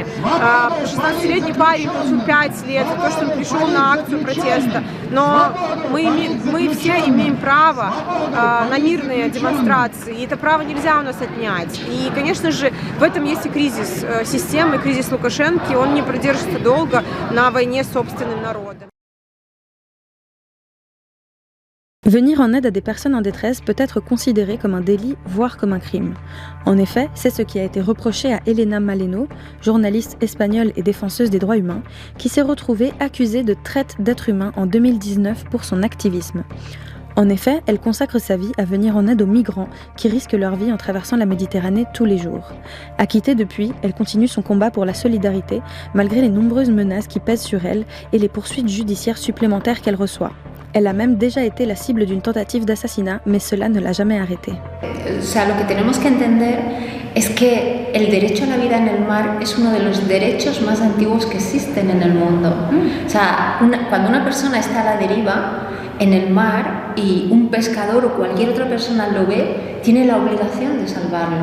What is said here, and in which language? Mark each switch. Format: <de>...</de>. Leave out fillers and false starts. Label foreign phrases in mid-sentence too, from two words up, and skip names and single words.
<ru>16-летний парень получил 5 лет за то, что он пришел на акцию протеста. Но мы все имеем право на мирные демонстрации, и это право нельзя у нас отнять. И, конечно же, в этом есть и кризис системы, кризис Лукашенко, он не продержится долго на войне с собственным народом.</ru> <fr>Venir en aide à des personnes en détresse peut être considéré comme un délit, voire comme un crime. En effet, c'est ce qui a été reproché à Elena Maleno, journaliste espagnole et défenseuse des droits humains, qui s'est retrouvée accusée de traite d'êtres humains en 2019 pour son activisme. En effet, elle consacre sa vie à venir en aide aux migrants qui risquent leur vie en traversant la Méditerranée tous les jours. Acquittée depuis, elle continue son combat pour la solidarité, malgré les nombreuses menaces qui pèsent sur elle et les poursuites judiciaires supplémentaires qu'elle reçoit. Elle a même déjà été la cible d'une tentative d'assassinat, mais cela ne l'a jamais arrêtée.</fr> <es>O sea, lo que tenemos que entender es que el derecho a la vida en el mar es uno de los derechos más antiguos que existen en el mundo. O sea, cuando una persona está a la deriva en el mar y un pescador o cualquier otra persona lo ve, tiene la obligación de salvarlo.</es>